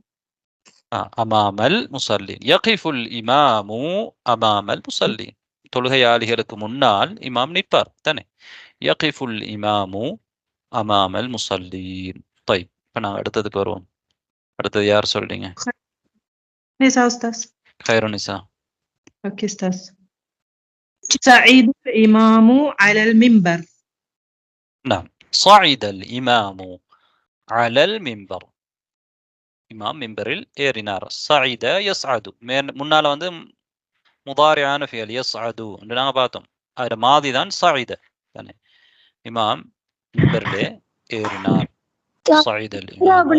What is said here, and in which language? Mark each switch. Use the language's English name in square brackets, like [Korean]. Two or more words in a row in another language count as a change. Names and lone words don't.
[Arabic] أمام المصلين. يقف الإمام أمام المصلين. [Tamil] தொழுகையாளிகளுக்கு முன்னால் இமாம் நிற்பார் தானே. [Arabic] يقف الإمام أمام المصلين. [Tamil] இப்போ நாங்கள் அடுத்ததுக்கு வருவோம். அடுத்தது யார் சொல்றீங்க? நிசா உஸ்தாஸ். கைரோனிசா. ஓகே உஸ்தாஸ். [Arabic] صعد الإمام على المنبر. نعم صعد الإمام على المنبر. [Tamil] இமாம் மிம்பரில் ஏறினார். [Arabic] صعد يصعد [Tamil] முன்னால வந்து முதாரியான [Arabic] فعل يصعد [Tamil] என்று நாங்கள் பார்த்தோம். அதில் மாதி தான் சஇத தானே. இமாம் மிம்பரிலே ஏறினார். [Arabic] صعد الإمام.